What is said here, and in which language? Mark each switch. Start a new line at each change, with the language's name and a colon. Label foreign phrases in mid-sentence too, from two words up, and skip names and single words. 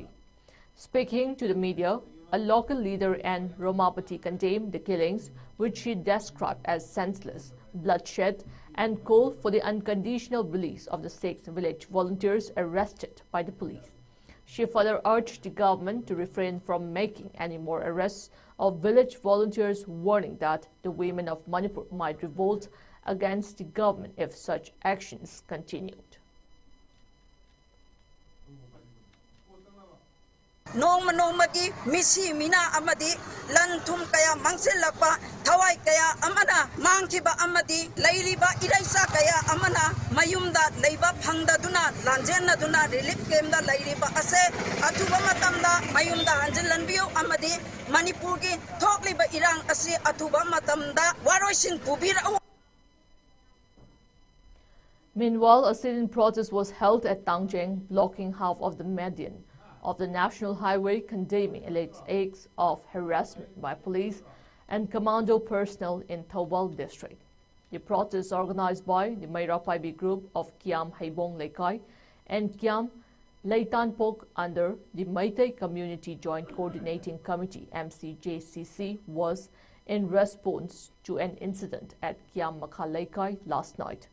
English: Speaking to the media, a local leader and Romapati condemned the killings, which she described as senseless, bloodshed, and called for the unconditional release of the 6 village volunteers arrested by the police. She further urged the government to refrain from making any more arrests of village volunteers, warning that the women of Manipur might revolt against the government if such actions continued.
Manipuri: Nongmagi misi mina amadi lantum kaya mangsilakpa thawai kaya amana mangkiba amadi lairiba iraisa kaya amana mayumda leiba phangdaduna lanjennaduna relief camda lairiba ase athuba matamda mayumda hanjilanbiu amadi manipurgi thokliba irang ase athuba matamda waroisin pubira.
English: Meanwhile, a sit-in protest was held at Tangjeng, blocking half of the median of the national highway, condemning alleged acts of harassment by police and commando personnel in Thobal district. The protest, organized by the Mairapaibi group of Kiam Haibong Lekai and Kiam Leitanpok under the Meitei Community Joint Coordinating Committee (MCJCC), was in response to an incident at Kiam Makha Lekai last night.